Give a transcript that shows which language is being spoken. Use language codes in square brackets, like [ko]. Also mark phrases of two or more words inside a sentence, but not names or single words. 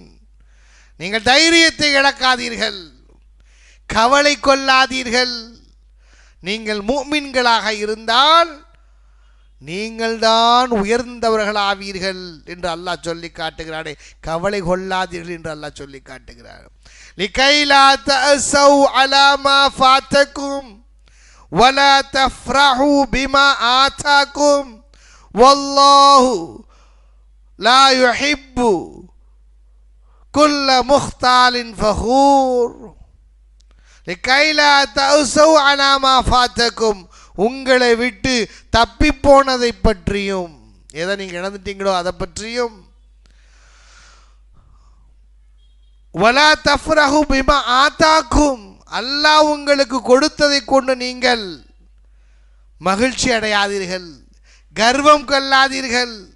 [ta] நீங்கள் தைரியத்தை இழக்காதீர்கள், கவலை கொள்ளாதீர்கள். நீங்கள் முஃமின்களாக இருந்தால் நீங்கள் தான் உயர்ந்தவர்களாவீர்கள் என்று அல்லாஹ் சொல்லி காட்டுகிறானே. கவலை கொள்ளாதீர்கள் என்று அல்லாஹ் சொல்லி காட்டுகிறார். [ar] لكي لا تأسوا على ما فاتكم ولا تفرحوا بما آتاكم والله لا يحب كل مختال فخور. لكي لا تأسوا على ما فاتكم, [ta] உங்களை விட்டு தப்பி போனதை பற்றியும், எதை நீங்க இழந்துட்டீங்களோ அதை பற்றியும், [ar] ولا تفرحوا بما آتاكم, [ta] அல்லாஹ் உங்களுக்கு கொடுத்ததை கொண்டு நீங்கள் மகிழ்ச்சி அடையாதீர்கள், கர்வம் கொள்ளாதீர்கள்.